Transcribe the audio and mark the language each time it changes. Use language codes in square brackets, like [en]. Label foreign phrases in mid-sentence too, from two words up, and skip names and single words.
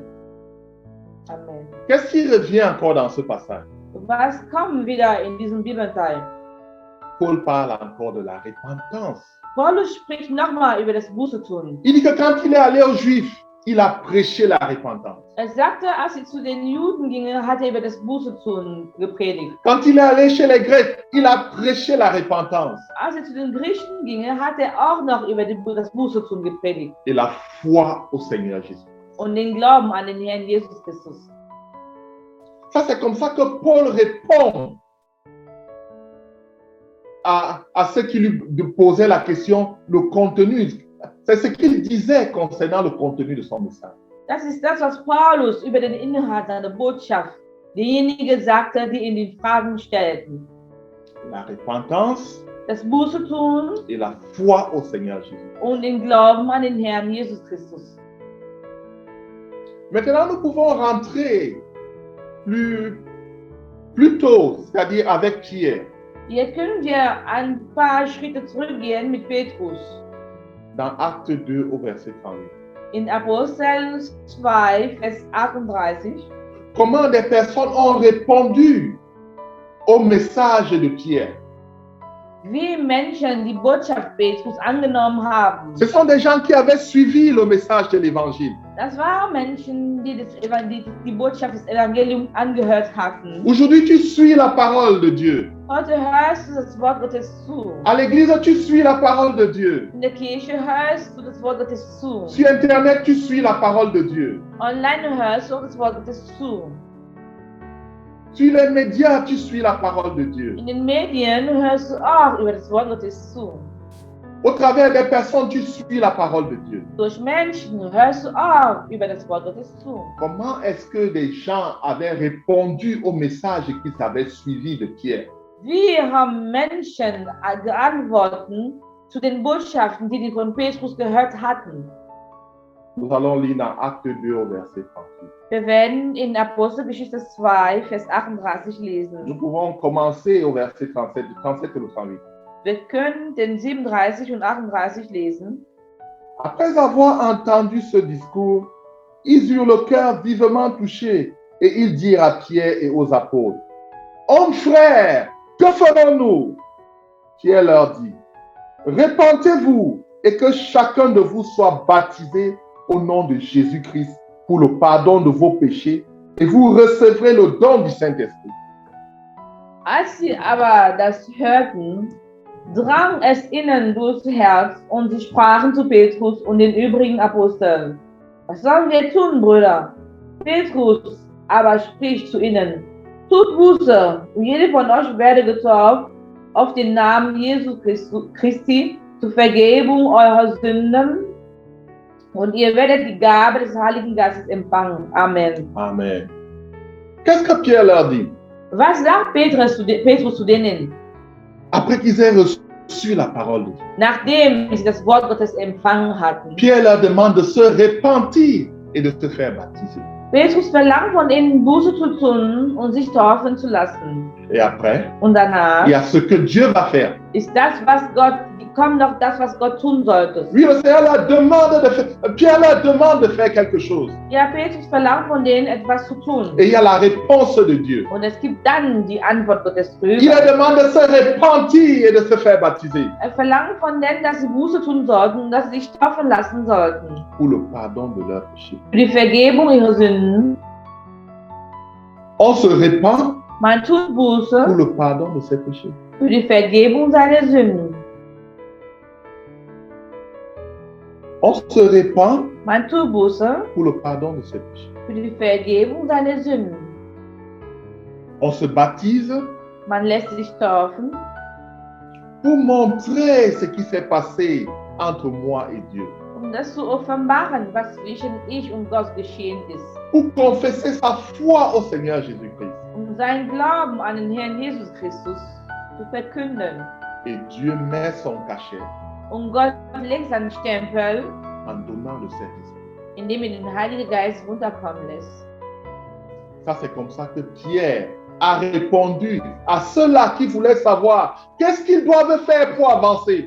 [fr] Amen. Qu'est-ce qui revient encore dans ce passage? [de] Was kommt wieder in diesem Bibelteil? [fr] Paul parle encore de la repentance. [de] Paulus spricht nochmal über das Buße tun. [fr] Il dit que quand il est allé aux Juifs, il a prêché la repentance. [de] Er sagte, als sie zu den Juden gingen, hat er über das Buße tun gepredigt. [fr] Quand il est allé chez les Grecs, il a prêché la repentance [de] Als er zu den Griechen ging, hat er auch noch über das Buße tun gepredigt [fr] et la foi au Seigneur Jésus. [de] und den Glauben an den Herrn Jesus Christus. [fr] Ça, c'est comme ça que Paul répond à ceux qui lui posaient la question, le contenu. C'est ce qu'il disait concernant le contenu de son message. [de] Das ist das, was Paulus über den Inhalt seiner Botschaft derjenige sagte, die ihn die Fragen stellten. [fr] La repentance [de] Das Buße tun [fr] et la foi au Seigneur Jésus. [de] und den Glauben an den Herrn Jesus Christus. [fr] Maintenant, nous pouvons rentrer plus tôt, c'est-à-dire avec Pierre, [de] Jetzt können wir ein paar Schritte zurückgehen mit Petrus. [fr] dans Acte 2 au verset 38. [de] In Apostel 2, Vers 38. [fr] Comment des personnes ont répondu au message de Pierre. [de] Wie Menschen die Botschaft Petrus angenommen haben. [fr] Ce sont des gens qui avaient suivi le message de l'évangile. [de] Das waren Menschen, die die Botschaft des Evangeliums angehört hatten. [fr] Aujourd'hui, tu suis la parole de Dieu. [de] Heute hörst du das Wort Gottes zu. [fr] À l'église, tu suis la parole de Dieu. [de] In der Kirche hörst du das Wort Gottes zu. [fr] Sur Internet, tu suis la parole de Dieu. [de] Online hörst du das Wort Gottes zu. [fr] Sur les médias, tu suis la parole de Dieu. [de] In den Medien hörst du auch über das Wort Gottes zu. [fr] Au travers des personnes, tu suis la parole de Dieu. [de] Durch Menschen hörst du auch über das Wort Gottes zu. [fr] Comment est-ce que des gens avaient répondu au message qu'ils avaient suivi de Pierre? [de] Wie haben Menschen geantwortet zu den Botschaften, die von Petrus gehört hatten? [fr] Nous allons lire dans Acte 2 au verset 38. [de] Wir werden in Apostelgeschichte 2, Vers 38 [fr] Nous [de] lesen. [fr] pouvons commencer au verset 37, 37 et le 38. [de] Wir können den 37 und 38 lesen. [fr] Après avoir entendu ce discours, ils eurent le cœur vivement touché et ils dirent à Pierre et aux apôtres, « Hommes frères, que ferons-nous » Pierre leur dit, « Repentez-vous et que chacun de vous soit baptisé au nom de Jésus-Christ pour le pardon de vos péchés et vous recevrez le don du Saint-Esprit. » [de] Als sie aber das hörten, drang es ihnen durchs Herz und sie sprachen zu Petrus und den übrigen Aposteln: Was sollen wir tun, Brüder? Petrus aber spricht zu ihnen: Tut Buße, und jede von euch werde getauft auf den Namen Jesu Christi zur Vergebung eurer Sünden, und ihr werdet die Gabe des Heiligen Geistes empfangen. Amen. Amen. [fr] Qu'est-ce que Pierre leur dit? [de] Was sagt Petrus zu denen? [fr] Après qu'ils aient reçu la parole de Dieu, [de] Nachdem sie das Wort Gottes empfangen hatten. [fr] Pierre leur demande de se repentir et de se faire baptiser. [de] Petrus verlangt von ihnen, Buße zu tun und sich taufen zu lassen. [fr] Et après, [de] Und danach [fr] il y a ce que Dieu va faire. [de] ist das, was Gott, kommt noch das, was Gott tun sollte. [fr] Oui, le Seigneur leur demande de faire, Pierre leur demande de faire quelque chose. [de] Ja, Petrus verlangt von denen, etwas zu tun. [fr] Et il y a la réponse de Dieu. [de] Und es gibt dann die Antwort Gottes [fr] Il [de] drüber. [fr] leur demande de se repentir et de se faire baptiser [de] Er verlangt von denen, dass sie Buße tun sollten und dass sie sich taufen lassen sollten. [fr] pour le pardon de leurs péchés. [de] Für die Vergebung ihrer Sünden. [fr] On se repent [de] Man tut [fr] pour [de] Buße [fr] le pardon de ses péchés. [de] für die Vergebung seiner Sünden. [fr] On se repent [de] Man tut Buße [fr] pour le pardon de ses péchés. [de] für die Vergebung seiner Sünden. [fr] On se baptise [de] Man lässt sich taufen, [fr] pour montrer ce qui s'est passé entre moi et Dieu. [de] um das zu offenbaren, was zwischen ich und Gott geschehen ist. [fr] Pour confesser sa foi au Seigneur Jésus-Christ. [de] Um seinen Glauben an den Herrn Jesus Christus zu verkünden. [fr] Et Dieu met son cachet [de] Und Gott legt seinen Stempel, [fr] en donnant le Saint-Esprit. [de] indem er den Heiligen Geist runterkommen lässt. [fr] Ça, c'est comme ça que Pierre a répondu à ceux-là qui voulaient savoir qu'est-ce qu'ils doivent faire pour avancer.